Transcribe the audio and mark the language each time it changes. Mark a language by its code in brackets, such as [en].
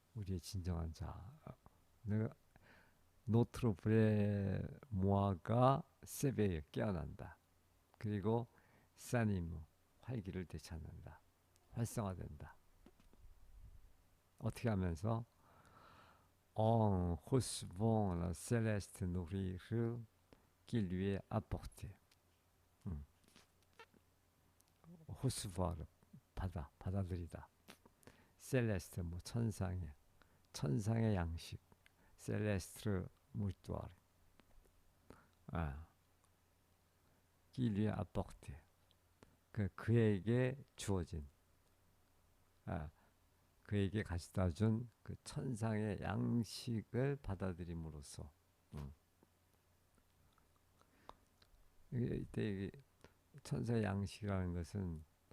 [ko] 우리의 진정한 자. 내가 노트로 브레 모아가 세베에 깨어난다. 그리고 사니무 활기를 되찾는다. 활성화된다. 어떻게 하면서 [fr] en recevant la céleste nourriture qui lui est apportée. [ko] 호스부아르 받아들이다. 셀레스트 뭐 천상의 양식. [fr] 셀레스트 무르투아르 qui lui est apportée. [ko] 그에게 주어진 그에게 가져다 준 그 천상의 양식을 받아들임으로써 이때 천사의 양식이라는 것은